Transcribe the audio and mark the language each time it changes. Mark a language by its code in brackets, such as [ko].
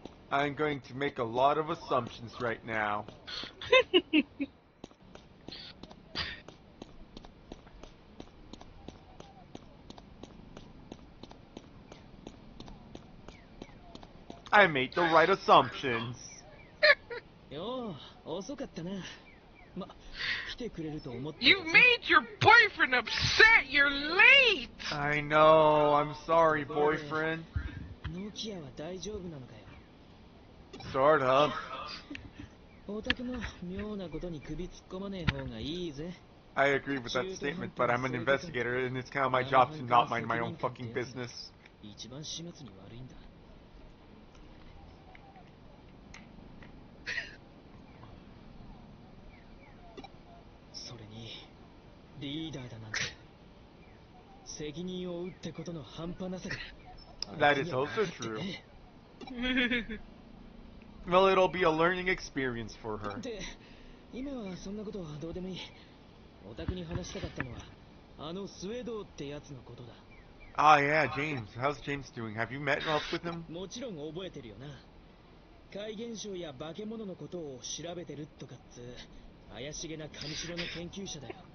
[en] I'm going to make a lot of assumptions right now. I made the right assumptions. [ja] Yo, 遅かったな。ま、来てくれると思ってた [en] You [ja] ぜ。 [en] made your boyfriend upset. You're late. I know. I'm sorry, boyfriend. [ja] ノキアは大丈夫なのかよ。 [en] Sort of. [ja] オタクも妙なことに首突っ込まねえ方がいいぜ。 [en] I agree with that statement, but I'm an investigator, and it's kind of my job to not mind my own fucking business. [ja] 一番始末に悪いんだ。それにリーダーだなんて責任を負うってことの半端なさが。 [en] That is also true. Well, it'll be a learning experience for her. [ja] で、今はそんなことはどうでもいい。オタクに話したかったのはあのスウェードってやつのことだ。 [en] Ah, yeah, James. How's James doing? Have you met up with him? [ja] もちろん覚えてるよな。怪現象や化け物のことを調べてるとかっつ怪しげな神城の研究者だよ。